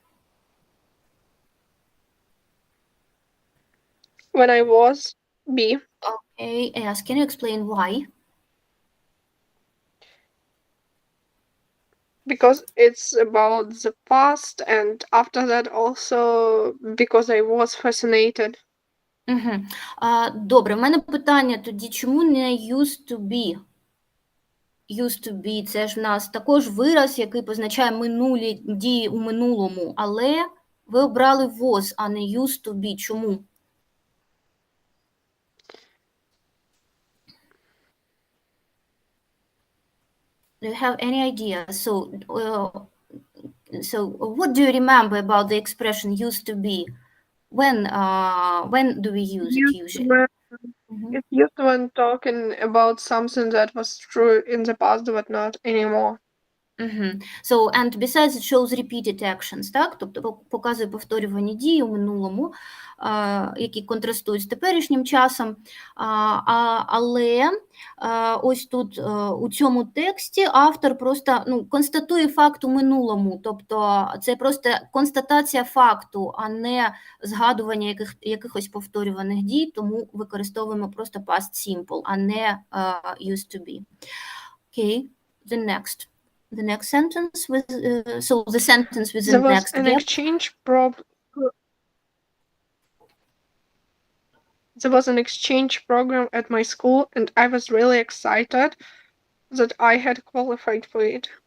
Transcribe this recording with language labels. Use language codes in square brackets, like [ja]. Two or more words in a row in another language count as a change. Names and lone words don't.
[en] When I was B. Okay, yes. Can you explain why? Because it's about the past, and after that also because I was fascinated. [uk] Добре, в мене питання тоді, чому не [en] used to be? Used to be – [uk] це ж в нас також вираз, який позначає минулі дії у минулому, але ви обрали was, а не [en] used to be. [uk] Чому? [en] Do you have any idea? So what do you remember about the expression used to be? When do we use it usually? It's used when talking about something that was true in the past but not anymore. So, and besides it shows repeated actions, [uk] так? Тобто показує повторювані дії у минулому, які контрастують з теперішнім часом. Але ось тут у цьому тексті автор просто констатує факт у минулому. Тобто це просто констатація факту, а не згадування якихось повторюваних дій, тому використовуємо просто [en] past simple, [uk] а не [en] used to be. Okay, the next sentence with the sentence with the next There was an exchange program at my school, and I was really excited that I had qualified for it.